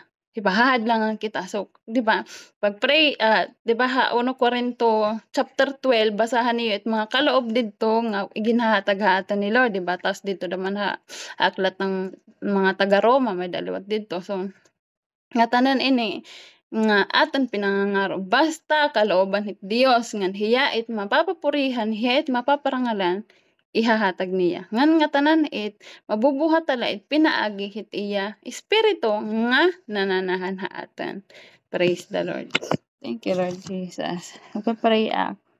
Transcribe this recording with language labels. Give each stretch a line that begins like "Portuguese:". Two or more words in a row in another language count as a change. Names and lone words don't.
Waray: Di ba hahadlangan kita. So, di ba pag-pray di ba 1 Corinto chapter 12 basahan niyo it mga kaloob didto nga ginhahatag-hatan ni Lord di ba tas dito naman
Filipino: aklat ng mga taga Roma
Waray: may daliwat didto. So nga tanan ini nga atan pinangangaro basta kalooban hit Dios ngan hiya it mapapapurihan hiya it mapaparangalan ihahatag niya ngan nga tanan it mabubuhat tala it pinaagi hit iya espiritu nga nananahan haatan.
English: Praise the Lord. Thank you Lord Jesus.
Waray: Magpa-pray ak.